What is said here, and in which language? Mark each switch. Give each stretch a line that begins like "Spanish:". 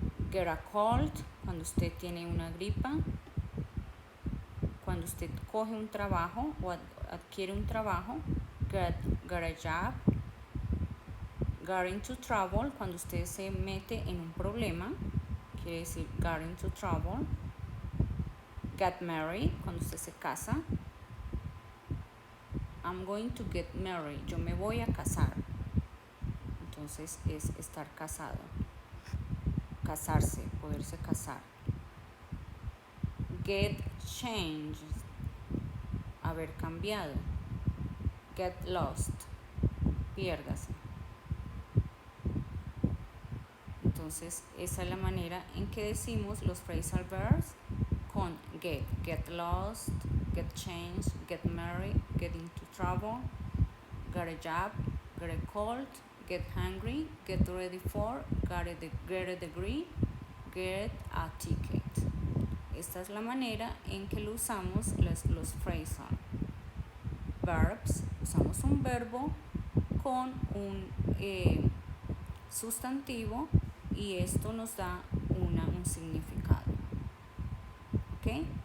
English: Get a cold,
Spanish: cuando usted tiene una gripa. Cuando usted coge un trabajo o adquiere un trabajo.
English: Get a job. Get into trouble,
Spanish: cuando usted se mete en un problema, quiere decir
English: get into trouble. Get married,
Spanish: cuando usted se casa.
English: I'm going to get married,
Spanish: yo me voy a casar. Entonces es estar casado. Casarse, poderse casar.
English: Get changed,
Spanish: haber cambiado.
English: Get lost,
Spanish: piérdase. Entonces esa es la manera en que decimos los phrasal verbs con get.
English: Get lost, get changed, get married, get into trouble, get a job, get a cold, get hungry, get ready for, get a degree, get a ticket.
Spanish: Esta es la manera en que lo usamos los phrasal verbs. Usamos un verbo con un sustantivo y esto nos da un significado. ¿Ok?